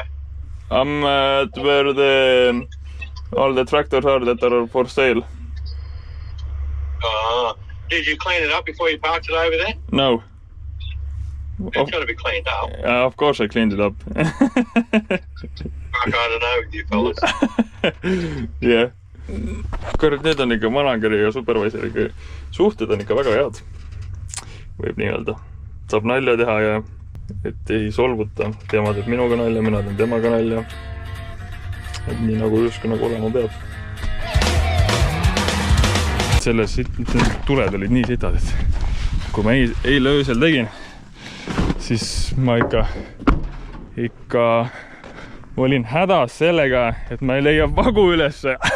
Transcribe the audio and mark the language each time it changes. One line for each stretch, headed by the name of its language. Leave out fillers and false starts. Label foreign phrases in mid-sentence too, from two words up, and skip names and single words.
English: I'm at where all the tractors are that are for sale. Did you clean it up before you parked it over there? No. It's got to be cleaned up. Of course I cleaned it up. Fuck, I don't know with you fellas. Yeah.
Estonian: Kõrd, need on ikka manageri ja supervisoriga suhted on ikka väga head. Võib nii öelda. Saab nalja teha ja et ei solvuta. Tema teeb minuga nalja, mina teen temaga nalja. Et nii nagu justkui nagu olema peab. Selles tuled olid nii sitad, et kui ma eile öösel tegin, siis ma ikka olin hädas sellega, et ma ei leia vagu ülesse.